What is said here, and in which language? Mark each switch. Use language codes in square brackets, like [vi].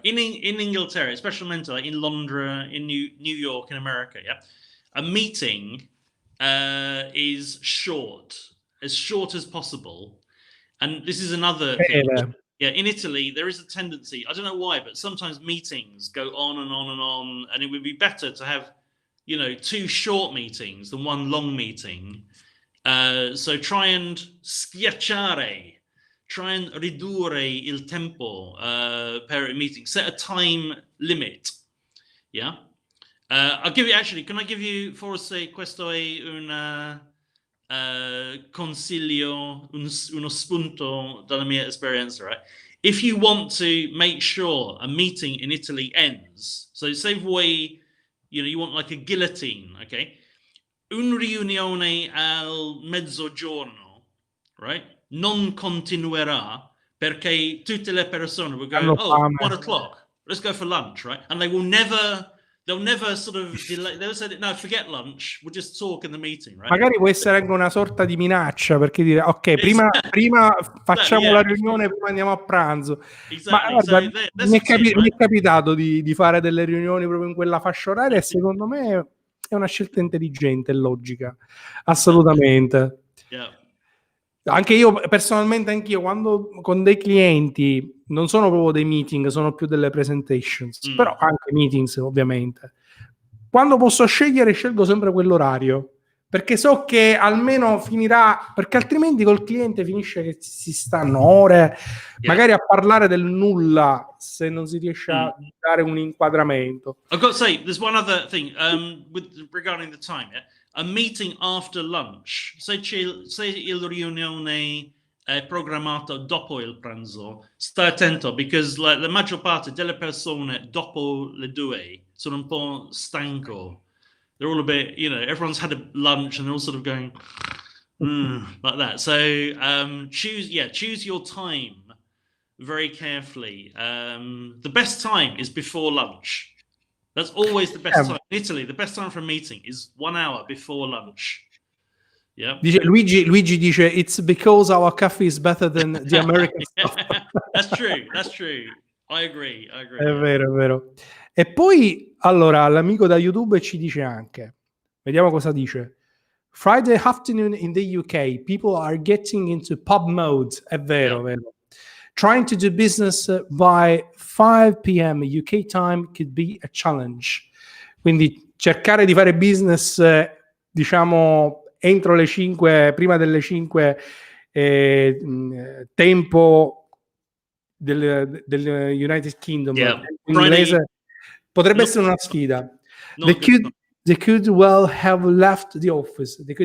[en] In Inglaterra, especially like in Londra, in New York, in America, a meeting is as short as possible. And this is another thing. Yeah, in Italy, there is a tendency, I don't know why, but sometimes meetings go on and on and on, and it would be better to have, two short meetings than one long meeting. So try and [it] schiacciare, try and ridurre il tempo per il meeting. [en] Set a time limit. Yeah. I'll give you, actually, can I give you, [it] forse questo è un consiglio, uno spunto dalla mia esperienza, [en] right? If you want to make sure a meeting in Italy ends, so say [it] voi, [en] you want like a guillotine, okay? [it] Un riunione al mezzogiorno, right? Non continuerà perché tutte le persone [en] will go, 1 o'clock, let's go for lunch, right? And they'll never sort of delay. They'll say, no, forget lunch. We'll just talk in the meeting, right? [it] Magari può essere anche una sorta di minaccia, perché dire, ok, prima facciamo la riunione, prima andiamo a pranzo. [en] Exactly. [it] Ma guarda, mi è capitato di fare delle riunioni proprio in quella fascia oraria e secondo me è una scelta intelligente e logica. Assolutamente. Anche io, personalmente, anch'io, quando con dei clienti non sono proprio dei meeting, sono più delle presentations, però anche meetings, ovviamente. Quando posso scegliere, scelgo sempre quell'orario, perché so che almeno finirà, perché altrimenti col cliente finisce che si stanno ore, magari a parlare del nulla, se non si riesce a dare un inquadramento. [en] I've got to say, there's one other thing regarding the time. A meeting after lunch, [it] se il riunione è programmato dopo il pranzo, stai attento, [en] because like, [it] la maggior parte delle persone dopo le 2 sono un po' stanco. [en] They're all a bit, everyone's had a lunch and they're all sort of going like that. So choose your time very carefully. The best time is before lunch. That's always the best time. In Italy, the best time for a meeting is 1 hour before lunch. Yeah. Luigi [it] dice, [en] it's because our coffee is better than the American stuff. That's true. I agree. [it] È vero. E poi, allora, l'amico da YouTube ci dice anche, vediamo cosa dice. [en] Friday afternoon in the UK, people are getting into pub mode. [it] È vero. [en] Trying to do business by 5 p.m. UK time could be a challenge. [it] Quindi cercare di fare business, diciamo, entro le 5, prima delle 5, tempo del United Kingdom, in inglese, potrebbe essere una sfida. [en] They could well have left the office.